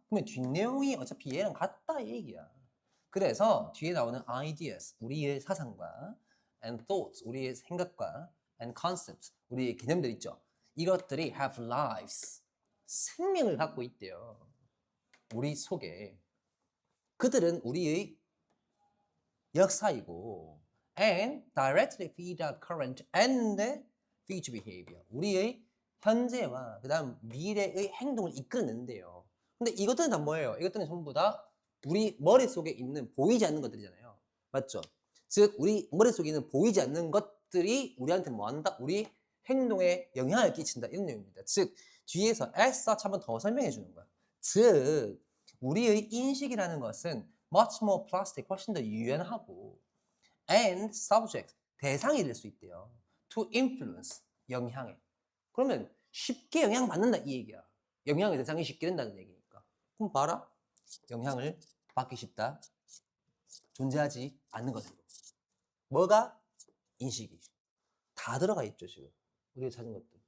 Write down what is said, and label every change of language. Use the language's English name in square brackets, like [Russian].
[Korean] 그러면 뒷내용이 어차피 얘랑 같다 이 얘기야. 그래서 뒤에 나오는 ideas, 우리의 사상과 [English] and thoughts, [Korean] 우리의 생각과 [English] and concepts, [Korean] 우리의 개념들 있죠. 이것들이 [English] have lives, [Korean] 생명을 갖고 있대요. 우리 속에. 그들은 우리의 역사이고 [English] and directly feed our current and future behavior. [Korean] 우리의 현재와 그다음 미래의 행동을 이끌어낸대요. 근데 이것들은 다 뭐예요? 이것들은 전부 다 우리 머릿속에 있는 보이지 않는 것들이잖아요. 맞죠? 즉 우리 머릿속에 있는 보이지 않는 것들이 우리한테 뭐 한다? 우리 행동에 영향을 끼친다 이런 내용입니다. 즉 뒤에서 [English] as such [Korean] 한번 더 설명해 주는 거야. 즉 우리의 인식이라는 것은 [English] much more plastic, [Korean] 훨씬 더 유연하고 [English] and subject, [Korean] 대상이 될 수 있대요. [English] to influence, [Korean] 영향에. 그러면 쉽게 영향받는다 이 얘기야. 영향의 대상이 쉽게 된다는 얘기니까. 그럼 봐라. 영향을 받기 쉽다. 존재하지 않는 것으로. 뭐가? 인식이. 다 들어가 있죠 지금. 우리가 찾은 것들.